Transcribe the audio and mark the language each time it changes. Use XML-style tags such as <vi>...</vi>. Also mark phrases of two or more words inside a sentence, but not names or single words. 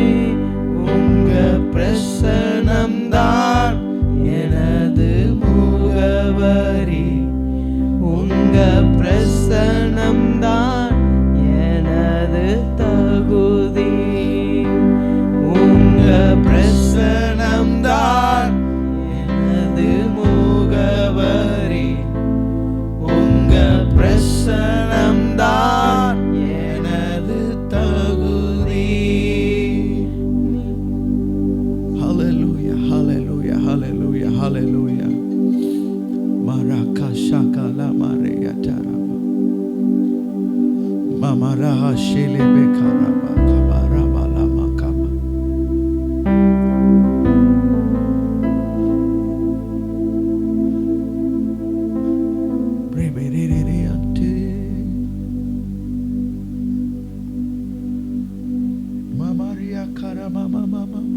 <ta>உங்க பிரசனம்தான் எனது முகவரி, உங்க பிரசனம்தான் எனது தகுதி, உங்க பிரசனம்தான் எனது முகவரி, உங்க பிரசனம்தான் எனது தகுதி.</ta> <en>Hallelujah, hallelujah, hallelujah, hallelujah. Maraka shakala maria taraba, mamara shelebe karaba kabaraba lama kama. Breberere ante mamaria karama mama mama.</en>